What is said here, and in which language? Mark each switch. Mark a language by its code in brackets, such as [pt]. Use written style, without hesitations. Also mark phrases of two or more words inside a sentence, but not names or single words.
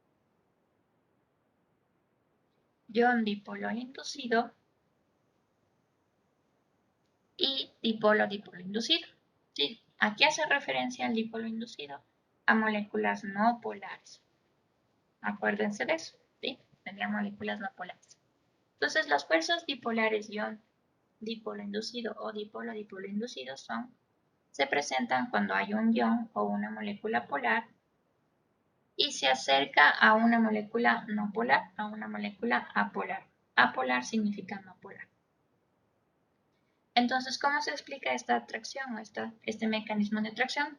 [es] Ion-dipolo inducido y dipolo-dipolo inducido. ¿Sí? ¿A qué hace referencia el dipolo inducido? a moléculas no polares. Acuérdense de eso, ¿sí? Tendrían moléculas no polares. Entonces, los fuerzas dipolares ion dipolo inducido o dipolo-dipolo inducido se presentan cuando hay un ion o una molécula polar y se acerca a una molécula no polar, a una molécula apolar. Apolar significa no polar. Entonces, ¿cómo se explica esta atracción o este mecanismo de atracción?